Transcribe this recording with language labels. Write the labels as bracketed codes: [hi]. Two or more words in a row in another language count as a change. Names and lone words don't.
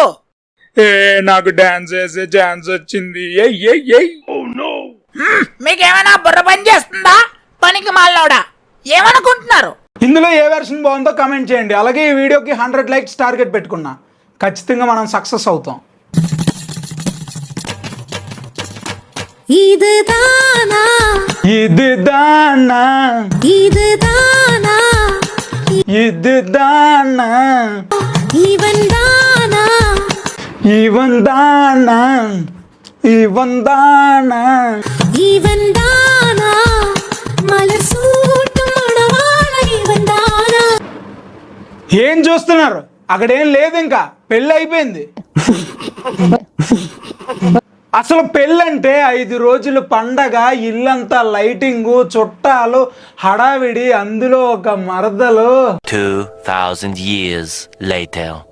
[te] నాకు డాన్స్ వేసే ఛాన్స్ వచ్చింది. మీకేమైనా బుర్ర పని చేస్తుందా? పనికి మాలినోడా, ఏమనుకుంటున్నారు? ఇందులో ఏ వెర్షన్ బాగుందో కమెంట్ చేయండి. అలాగే ఈ వీడియోకి 100 likes టార్గెట్ పెట్టుకున్నా. ఖచ్చితంగా మనం సక్సెస్ అవుతాం. [ta] இதுதானா இதுதானா இதுதானா இதுதானா இவன்தானா இவன்தானா இவன்தானா இவன் தானா மலர் சூட்டும் மணவாள இவன் தானா [te] ఏం చూస్తున్నారు? అక్కడేం లేదు, ఇంకా పెళ్ళి అయిపోయింది. అసలు పెళ్ళంటే 5 రోజులు పండగ, ఇల్లంతా లైటింగు, చుట్టాలు, హడావిడి, అందులో ఒక మరదలు. [en] 2000 years later.